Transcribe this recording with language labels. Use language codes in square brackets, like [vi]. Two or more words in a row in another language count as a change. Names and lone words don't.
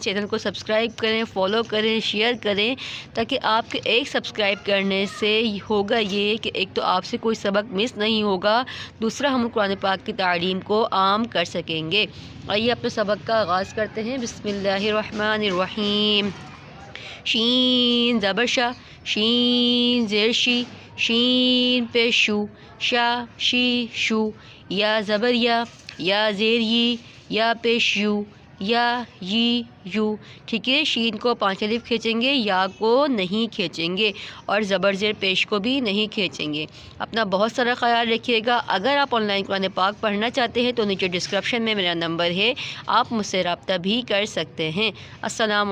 [ur] چینل کو سبسکرائب کریں، فالو کریں، شیئر کریں، تاکہ آپ کے ایک سبسکرائب کرنے سے ہوگا یہ کہ ایک تو آپ سے کوئی سبق مس نہیں ہوگا، دوسرا ہم قرآن پاک کی تعلیم کو عام کر سکیں گے۔ آئیے اپنے سبق کا آغاز کرتے ہیں۔ [ar] بسم اللہ الرحمن الرحیم۔ [ur] شین زبر شا، شین زیر شی، شین پیش شو، شا شی شو، یا زبر یا زیر ی، یا پیش یو، یا یی یو۔ ٹھیک ہے، شین کو 5 الف کھینچیں گے، یا کو نہیں کھینچیں گے، اور زبر زیر پیش کو بھی نہیں کھینچیں گے۔ اپنا بہت سارا خیال رکھیے گا۔ اگر آپ [en] online [ur] قرآن پاک پڑھنا چاہتے ہیں تو نیچے ڈسکرپشن میں میرا نمبر ہے، آپ مجھ سے رابطہ بھی کر سکتے ہیں۔